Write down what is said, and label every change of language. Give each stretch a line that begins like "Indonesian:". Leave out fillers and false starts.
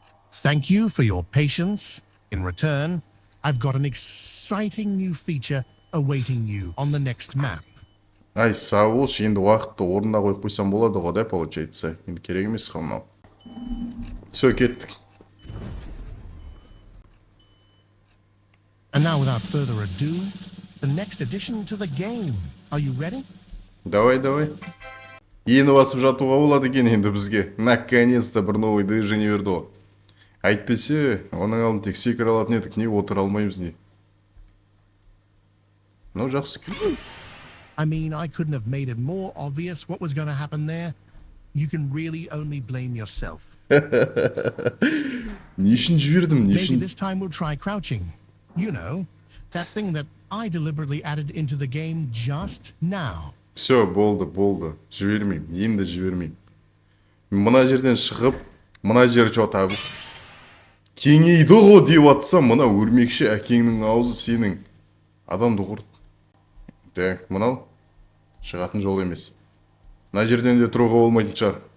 English: Thank you for your patience. In return, I've got an exciting new feature awaiting you on the next map.
Kazakh: Ай, сау болшы, енді уақытты орнына қойып қойсам болады ғой, да, получается. Енді керек емес қой мынау. Все, кеттік.
English: And now, without further ado, the next addition to the game. Are you ready?
Russian: Давай.
Kazakh: Ені басып жатуға болады екен енді бізге.
Russian: Наконец-то
Kazakh: бір
Russian: новый движение
Kazakh: берді ғой. Әйтпесе, оның алдын тек секіре алатын едік, не отыра алмаймыз не. Ну, жақсы.
English: I mean, I couldn't have made it more obvious what was going to happen there. You can really only blame yourself.
Kazakh: Не үшін жібердім, не
English: Maybe
Kazakh: үшін?
English: this time we'll try crouching. You know, that thing that I deliberately added into the game just now.
Kazakh: Все, болды. Жібермеймін, енді жібермеймін. Мына жерден шығып, мына жер жота кеңейді ғой деп атсам, мына өрмекші әкеңнің аузы сенің. Адамды құрт. Так, мынау шығатын жол емес. Мына жерден де тұруға болмайтын шығар.